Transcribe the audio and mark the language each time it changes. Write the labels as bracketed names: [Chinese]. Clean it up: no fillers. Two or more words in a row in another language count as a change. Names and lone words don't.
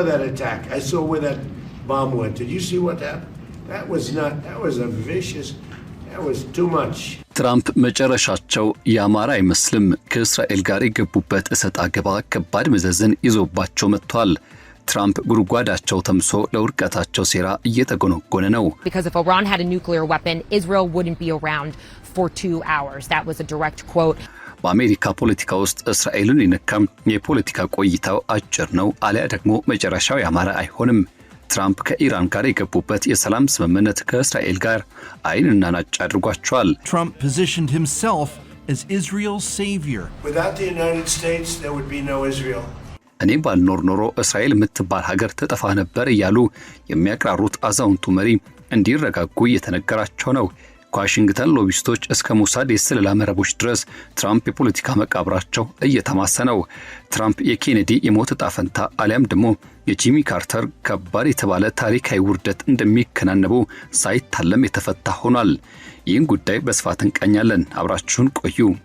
[English] that attack. I saw where that bomb went. Did you see what happened? That was a vicious, that was too much. [Amharic] ትራምፕ መጨረሻቸው ያማረ አይመስልም። ከእስራኤል ጋር የገቡበት እሰጥ አገባ ከባድ መዘዝን ይዞባቸው መጥቷል። ትራምፕ ጉድጓዳቸው ተምሶ ለውድቀታቸው ሴራ እየተጎነጎነ ነው። [English] Because if Iran had a nuclear weapon, Israel wouldn't be around for 2 hours. That was a direct quote. [Amharic] በአሜሪካ ፖለቲካ ውስጥ እስራኤልን የነካም የፖለቲካ ቆይታው አጭር ነው፣ አሊያ ደግሞ መጨረሻው ያማረ አይሆንም። ትራምፕ ከኢራን ጋር የገቡበት የሰላም ስምምነት ከእስራኤል ጋር አይንና ናጭ አድርጓቸዋል። [English] Trump positioned himself as Israel's savior. Without the United States, there would be no Israel. [Amharic] እኔ ባልኖር ኖሮ እስራኤል የምትባል ሀገር ተጠፋ ነበር እያሉ የሚያቀራሩት አዛውንቱ መሪ እንዲረጋጉ እየተነገራቸው ነው። ከዋሽንግተን ሎቢስቶች እስከ ሞሳድ የስለላ መረቦች ድረስ ትራምፕ የፖለቲካ መቃብራቸው እየተማሰ ነው። ትራምፕ የኬኔዲ የሞት ዕጣ ፈንታ አሊያም ደግሞ የጂሚ ካርተር ከባድ የተባለ ታሪካዊ ውርደት እንደሚከናነቡ ሳይታለም የተፈታ ሆኗል። ይህን ጉዳይ በስፋት እንቃኛለን። አብራችሁን ቆዩ።